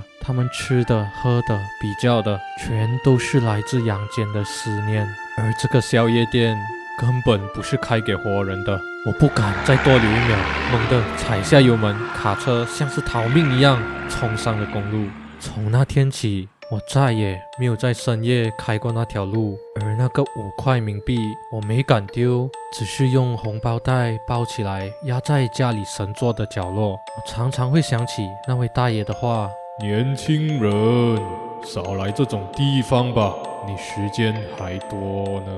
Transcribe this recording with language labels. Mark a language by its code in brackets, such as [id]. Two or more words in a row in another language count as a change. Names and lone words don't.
[zh] 他們吃的、喝的、比較的，全都是來自陽間的思念。而這個宵夜店根本不是開給活人的。我不敢再多留一秒，猛地踩下油門，卡車像是逃命一樣衝上了公路。從那天起，我再也沒有在深夜開過那條路，而那個5塊冥幣我沒敢丟，只是用紅包袋包起來壓在家裡神座的角落。我常常會想起那位大爺的話： 年輕人，少來這種地方吧，你時間還多呢。